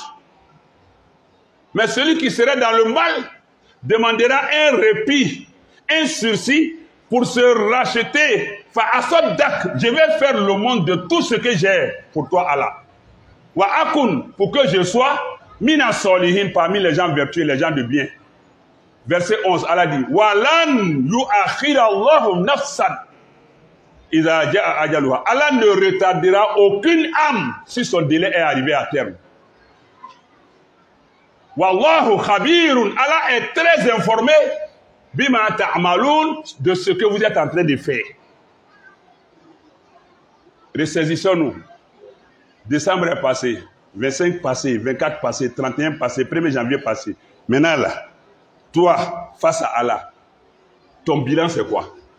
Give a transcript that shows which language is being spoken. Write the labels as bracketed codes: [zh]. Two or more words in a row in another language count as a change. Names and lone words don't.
[fr] Mais celui qui serait dans le mal demandera un répit, un sursis pour se racheter. Je vais faire le monde de tout ce que j'ai pour toi, Allah. [ar] وأكن, [fr] pour que je sois [ar] من الصالحين, [fr] parmi les gens vertueux, les gens de bien. verset 11, Allah dit [ar] ولن يؤخر الله نفسا إذا جاء أجلها. [fr] Allah ne retardera aucune âme si son délai est arrivé à terme. [ar] والله خبير. [fr] Allah est très informé [ar] بما تعملون, [fr] de ce que vous êtes en train de faire. Ressaisissons-nous. Décembre est passé, 25 passé, 24 passé, 31 passé, 1er janvier passé. Maintenant là, toi, face à Allah, ton bilan c'est quoi?